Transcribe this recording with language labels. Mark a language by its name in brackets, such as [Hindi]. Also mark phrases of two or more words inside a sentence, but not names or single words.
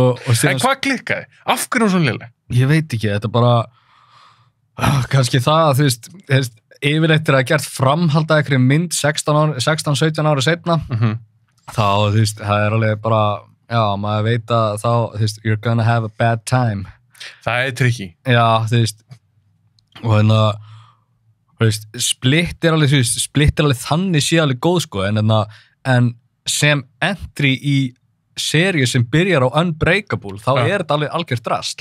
[Icelandic] En hvað klikkaði? Af hverju hún svona liðleg? Ég veit ekki, þetta bara... Kannski það, yfirleitt er að gert framhald að einhverju mynd 16-17 ára seinna. Þá, það er alveg bara... Já, maður veit að þá, þú veist, [English] you're gonna have a bad time. [Icelandic] Það tricky. Já, þú veist, og hérna, þú veist, Split er alveg þannig sé alveg góð, sko, en sem entry í seríu sem byrjar á Unbreakable, þá er þetta alveg algjört drasl.